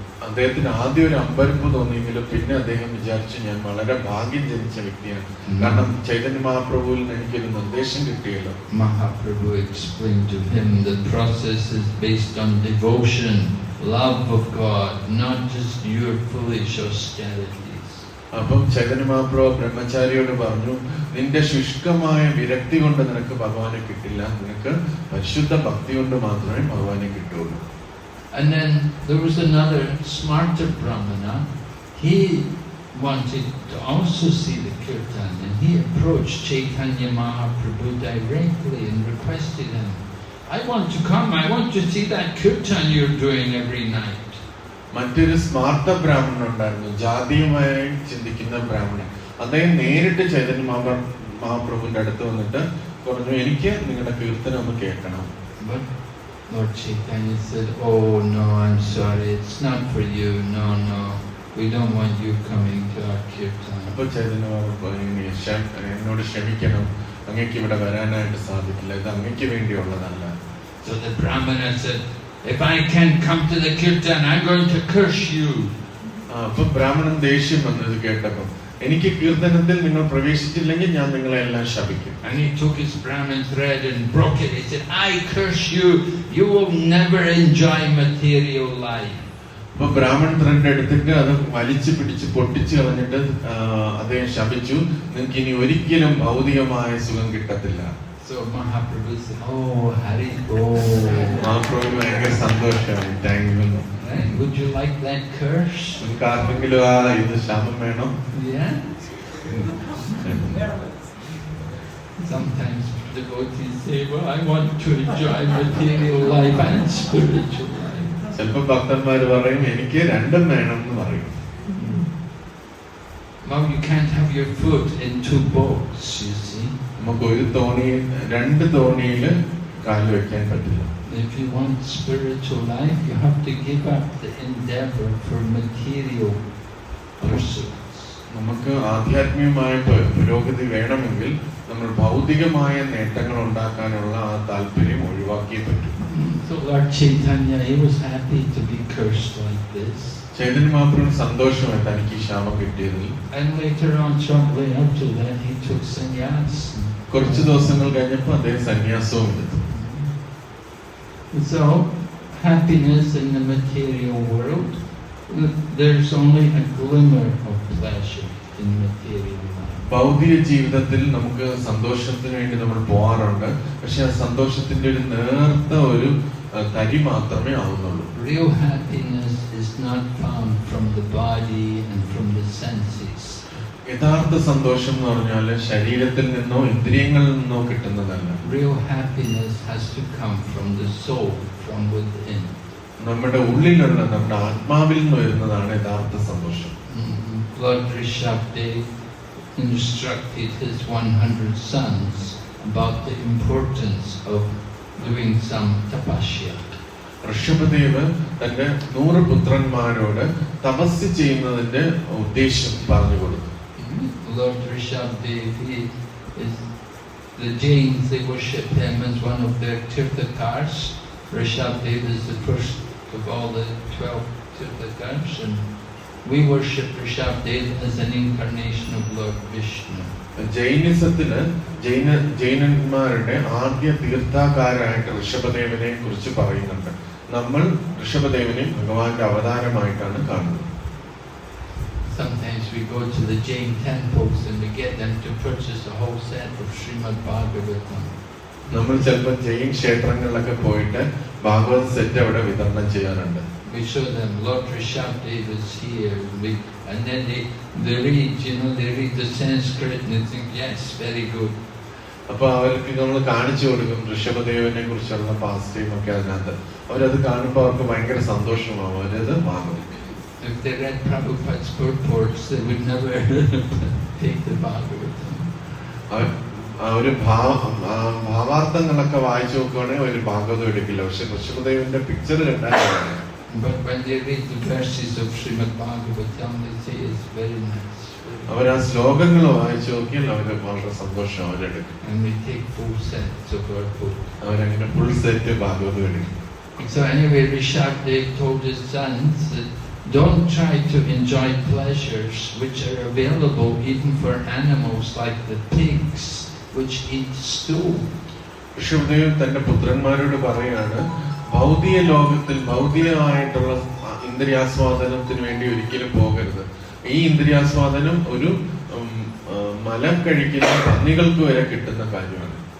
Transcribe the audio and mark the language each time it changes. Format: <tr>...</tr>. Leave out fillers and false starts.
<ml>അദ്ദേഹത്തിന് ആദ്യം ഒരു അമ്പരപ്പ് തോന്നിയെങ്കിലും പിന്നെ അദ്ദേഹം വിചാരിച്ചു, ഞാൻ വളരെ ഭാഗ്യം ജനിച്ച വ്യക്തിയാണ്, കാരണം ചൈതന്യ മഹാപ്രഭുവിൽ നിന്ന് എനിക്കൊരു നിർദ്ദേശം കിട്ടിയല്ലോ.</ml> <en>Mahaprabhu explained to him the process is based on devotion, love of God, not just your foolish austerities.</en> <ml>അപ്പം ചൈതന്യ മഹാപ്രഭു ബ്രഹ്മചാരിയോട് പറഞ്ഞു, നിന്റെ ശുഷ്കമായ വിരക്തി കൊണ്ട് നിനക്ക് ഭഗവാനെ കിട്ടില്ല, നിനക്ക് പരിശുദ്ധ ഭക്തി കൊണ്ട് മാത്രമേ ഭഗവാനെ കിട്ടുള്ളൂ.</ml> <en>And then there was another smarter Brahmana. He wanted to also see the kirtan, and he approached Chaitanya Mahaprabhu directly and requested him, I want to come. I want to see that kirtan you're doing every night.</en> <ml>മറ്റൊരു സ്മാർത്ത ബ്രാഹ്മണൻ ഉണ്ടായിരുന്നു, ജാതീയമായി ചിന്തിക്കുന്ന ബ്രാഹ്മണൻ. അദ്ദേഹം നേരിട്ട് ചൈതന്യ മഹാപ്രഭുവിന്റെ അടുത്ത് വന്നിട്ട് പറഞ്ഞു, എനിക്ക് നിങ്ങളുടെ കീർത്തനം ഒന്ന് കേൾക്കണം.</ml> <en>But Lord Chaitanya said, "Oh no, I'm sorry, it's not for you. No, we don't want you coming to our kirtan."</en> <ml>അപ്പൊ ചൈതന്യ മഹാപ്രഭു എന്നോട് ക്ഷമിക്കണം, അങ്ങേക്ക് ഇവിടെ വരാനായിട്ട് സാധിക്കില്ല, ഇത് അങ്ങേക്ക് വേണ്ടിയുള്ളതല്ല.</ml> <en>So the Brahmana said, "If I can't come to the kirtan, I'm going to curse you."</en> <ml>അപ്പൊ ബ്രാഹ്മണൻ ദേഷ്യം വന്നത് കേട്ടപ്പോ, എനിക്ക് കീർത്തനത്തിൽ നിങ്ങൾ പ്രവേശിച്ചില്ലെങ്കിൽ ഞാൻ നിങ്ങളെ എല്ലാം ശപിക്കും.</ml> <en>And he took his Brahman thread and broke it. He said, "I curse you. You will never enjoy material life."</en> <ml>അപ്പൊ ബ്രാഹ്മൺ ത്രെഡ് എടുത്തിട്ട് അത് വലിച്ചു പിടിച്ച് പൊട്ടിച്ചു കളഞ്ഞിട്ട് അദ്ദേഹം ശപിച്ചു, നിങ്ങൾക്ക് ഇനി ഒരിക്കലും ഭൗതികമായ സുഖം കിട്ടത്തില്ല.</ml> <en>So Mahaprabhu said, "Oh, Hari Bo."</en> <ml>Mahaprabhu ഭയങ്കര സന്തോഷമായി,</ml> <en>Thank you. Would you like that curse?</en> <ml>നിങ്ങൾക്ക് ആർക്കെങ്കിലും ഇത് ശാപം വേണം?</ml> <en>Yeah. Sometimes devotees say, "Well, I want to enjoy material life and spiritual life."</en> <ml>ചിലപ്പോ ഭക്തന്മാര് പറയും, എനിക്ക് രണ്ടും വേണം എന്ന് പറയും.</ml> <en>Well, you can't have your foot in two boats, you see.</en> <ml>നമുക്ക് ഒരു തോണിയിൽ, രണ്ട് തോണിയില് കാല് വെക്കാൻ പറ്റില്ല.</ml> <en>If you want spiritual life, you have to give up the endeavor for material pursuits.</en> <ml>നമുക്ക് ആധ്യാത്മികമായ പുരോഗതി വേണമെങ്കിൽ നമ്മൾ ഭൗതികമായ നേട്ടങ്ങൾ ഉണ്ടാക്കാനുള്ള ആ താല്പര്യം ഒഴിവാക്കിയേ പറ്റൂ.</ml> <en>So Lord Chaitanya, he was happy to be cursed like this.</en> <ml>Chaitanya മഹാപ്രഭുവിന് സന്തോഷമായി തനിക്ക് ഈ ശാപം കിട്ടിയതിൽ.</ml> <en>And later on, shortly after that, he took sannyas.</en> <ml>കുറച്ച് ദിവസങ്ങൾ കഴിഞ്ഞപ്പോൾ അദ്ദേഹം സന്യാസവും എടുത്തു.</ml> <en>So, happiness in the material world, there's only a glimmer of pleasure in material life.</en> <ml>ഭൗതിക ജീവിതത്തിൽ നമുക്ക് സന്തോഷത്തിന് വേണ്ടി നമ്മൾ പോകാറുണ്ട്, പക്ഷെ ആ സന്തോഷത്തിന്റെ ഒരു നേർത്ത ഒരു തരി മാത്രമേ ആവുന്നുള്ളൂ.</ml> <en>Real happiness is not found from the body and from the senses.</en> <ml>യഥാർത്ഥ സന്തോഷം എന്ന് പറഞ്ഞാൽ ശരീരത്തിൽ നിന്നോ ഇന്ദ്രിയങ്ങളിൽ നിന്നോ കിട്ടുന്നതല്ല.</ml> <en>Real happiness has to come from the soul, from within.</en> <ml>നമ്മുടെ ഉള്ളിലുള്ള, നമ്മുടെ ആത്മാവിൽ നിന്ന് വരുന്നതാണ് യഥാർത്ഥ സന്തോഷം.</ml> <en>Lord Rishabdev instructed his 100 sons about the importance of doing some tapasya.</en> <ml>ഋഷഭദേവ് തന്റെ 100 പുത്രന്മാരോട് തപസ് ചെയ്യുന്നതിന്റെ ഉദ്ദേശം പറഞ്ഞു കൊടുത്തു.</ml> <en>Lord Rishabdev, the Jains, they worship him as one of their Tirthakars. Rishabdev is the first of all the 12 Tirthakars, and we worship Rishabdev as an incarnation of Lord Vishnu.</en> <ml>ജൈനിസത്തില് ജൈനന്മാരുടെ ആദ്യ തീർത്ഥാകാരായിട്ട് ഋഷഭദേവനെ കുറിച്ച് പറയുന്നുണ്ട്. നമ്മൾ ഋഷഭദേവനെ ഭഗവാന്റെ അവതാരമായിട്ടാണ് കാണുന്നത്.</ml> <en>Sometimes we go to the Jain temples and we get them to purchase a whole set of Srimad Bhagavatam.</en> <ml>നമ്മൾ ചിലപ്പോൾ ജൈൻ ക്ഷേത്രങ്ങളിലൊക്കെ പോയിട്ട് Bhagwat set അവിടെ വിതരണം ചെയ്യാറുണ്ട്.</ml> <en>We show them Lord Rishabdev is here, and then they read, they read the Sanskrit and they think, yes, very good.</en> <ml>അപ്പൊ അവർക്ക് നമ്മൾ കാണിച്ചു കൊടുക്കും ഋഷഭദേവനെ കുറിച്ചുള്ള പാസ്റ്റേയും ഒക്കെ അതിനകത്ത്. അവരത് കാണുമ്പോൾ അവർക്ക് ഭയങ്കര സന്തോഷമാവും, അവരത് വാങ്ങും.</ml> <en>If they read Prabhupada's purports, they would never take the Bhagavatam.</en> <ml>ഒരു ഭാവാർത്ഥങ്ങളൊക്കെ വായിച്ചു നോക്കുകയാണെങ്കിൽ ഒരു ഭാഗവതം എടുക്കില്ല, പക്ഷെ ഋഷഭദേവന്റെ പിക്ചർ കണ്ടാൽ.</ml> <en>But when they read the verses of Srimad Bhagavatam, they say it's very nice.</en> <ml>അവർ ആ ശ്ലോകങ്ങൾ വായിച്ചു നോക്കിയാൽ അവര് വളരെ സന്തോഷം അവരെടുക്കും.</ml> <en>And we take full sets of our book.</en> <ml>അവരങ്ങനെ ഫുൾ സെറ്റ് ഭാഗവതം എടുക്കും.</ml> <en>So anyway, Rishabdev told his sons that don't try to enjoy pleasures which are available even for animals like the pigs which eat stool.</en> <ml>ഋഷഭദേവ് തന്റെ പുത്രന്മാരോട് പറയാണ്, ഭൗതിക ലോകത്തിൽ ഭൗതികമായിട്ടുള്ള ഇന്ദ്രിയാസ്വാദനത്തിന് വേണ്ടി ഒരിക്കലും പോകരുത്. ഈ ഇന്ദ്രിയാസ്വാദനം ഒരു മലം കഴിക്കുന്ന പന്നികൾക്ക് വരെ കിട്ടുന്ന കാര്യമാണ്.</ml>